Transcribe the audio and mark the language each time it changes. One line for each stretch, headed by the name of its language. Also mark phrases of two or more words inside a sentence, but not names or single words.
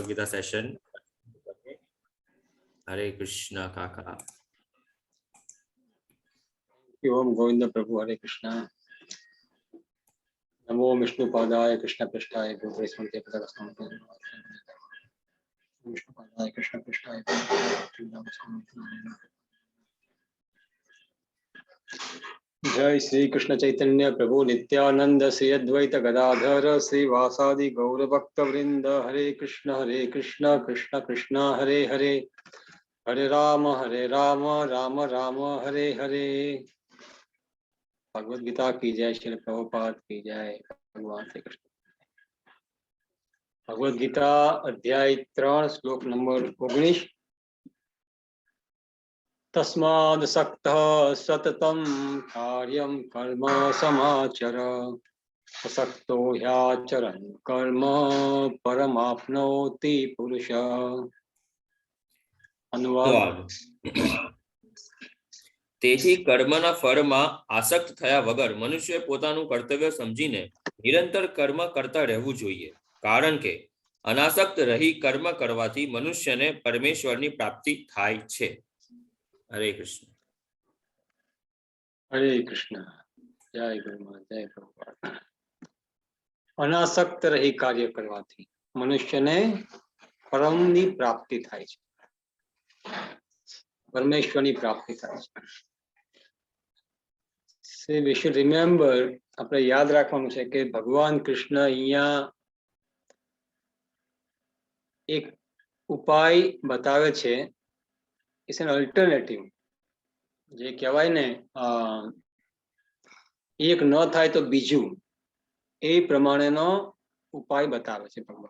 Hindi: गीता सेशन। हरे कृष्णा काका। ओम गोविंद प्रभु हरे कृष्णा।
Sanskrit: नमो विष्णुपादाय कृष्ण पृष्ठाय विष्णुपादाय कृष्ण पृष्ठाय। जय श्री कृष्ण चैतन्य प्रभु नित्यानंद श्री अद्वैत गदाधर श्रीवासादि गौर भक्त वृंद। हरे कृष्ण कृष्ण कृष्ण हरे हरे, हरे राम राम राम हरे हरे।
Hindi: भगवद गीता की जय, श्री प्रभुपाद की जय। भगवान श्री कृष्ण। भगवद गीता अध्याय 3 श्लोक नंबर 19।
Sanskrit: तस्माद् सक्तः सततं कार्यं कर्म समाचर, असक्तो ह्याचरन् कर्म परमाप्नोति पुरुष।
Hindi: अनुवाद।
Gujarati: તેથી કર્મના ફળમાં આસક્ત થયા વગર મનુષ્ય પોતાનું કર્તવ્ય સમજીને નિરંતર કર્મ કરતા રહેવું જોઈએ, કારણ કે અનાસક્ત રહી કર્મ કરવાથી મનુષ્યને પરમેશ્વરની પ્રાપ્તિ થાય છે. હરે કૃષ્ણ. હરે કૃષ્ણ. જય ગુરુમાં જય પ્રભુપાદ. અનાસક્ત રહી કાર્ય કરવાથી મનુષ્યને પરમની પ્રાપ્તિ થાય છે, પરમેશ્વરની પ્રાપ્તિ થાય છે.
English: We should remember,
Gujarati: આપણે યાદ રાખવાનું છે કે ભગવાન કૃષ્ણ અહીંયા એક ઉપાય બતાવે છે.
English: It's an alternative.
Gujarati: જે કહેવાય ને એક ન થાય તો બીજું, એ પ્રમાણેનો ઉપાય બતાવે છે ભગવાન.